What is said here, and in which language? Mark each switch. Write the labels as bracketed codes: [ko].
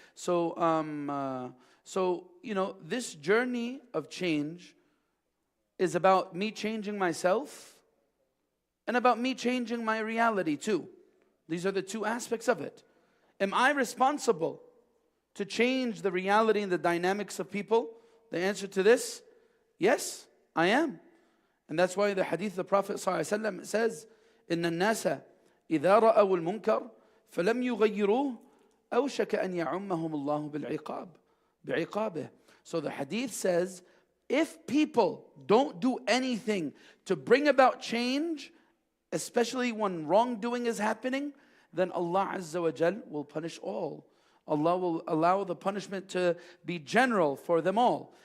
[en] So, this journey of change is about me changing myself and about me changing my reality too. These are the two aspects of it. Am I responsible to change the reality and the dynamics of people? The answer to this, yes, I am. And that's why the hadith of the Prophet ﷺ says, [ar] إِنَّ النَّاسَ إِذَا رَأَوُا الْمُنْكَرَ فَلَمْ يُغَيِّرُوهُ أَوْشَكَ أَنْ يَعُمَّهُمُ اللَّهُ بِعِقَابِهِ. [en] So the hadith says, if people don't do anything to bring about change, especially when wrongdoing is happening, then Allah Azza wa Jal will punish all. Allah will allow the punishment to be general for them all.